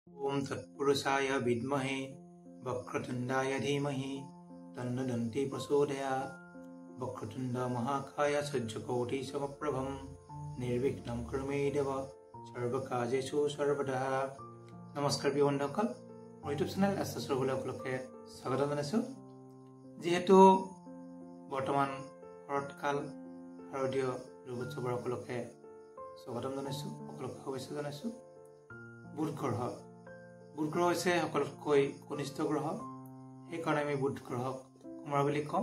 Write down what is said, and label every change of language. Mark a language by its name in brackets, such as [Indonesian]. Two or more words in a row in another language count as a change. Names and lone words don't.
[Sanskrit] ओम तत्पुरुषाय विद्महे वक्रतुंडाय धीमहि तन्नो दन्ति प्रचोदयात्। वक्रतुंड महाकाय सूर्यकोटि समप्रभं निर्विघ्नं कुरु मे देव सर्वकार्येषु सर्वदा। [Assamese] নমস্কাৰ প্ৰিয় बন্ধুসকল, মোৰ ইউটিউব চেনেল সকলোকে স্বাগতম জনাইছো। যেহেতু বৰ্তমান শৰৎকাল শাৰদীয় দুৰ্গোৎসৱৰ সকলোকে স্বাগতম জনাইছো, সকলোকে শুভেচ্ছা জনাইছো। বুধ গ্ৰহ হৈছে সকলোতকৈ কনিষ্ঠ গ্ৰহ, সেইকাৰণে আমি বুধ গ্ৰহক কুমাৰ বুলি কওঁ।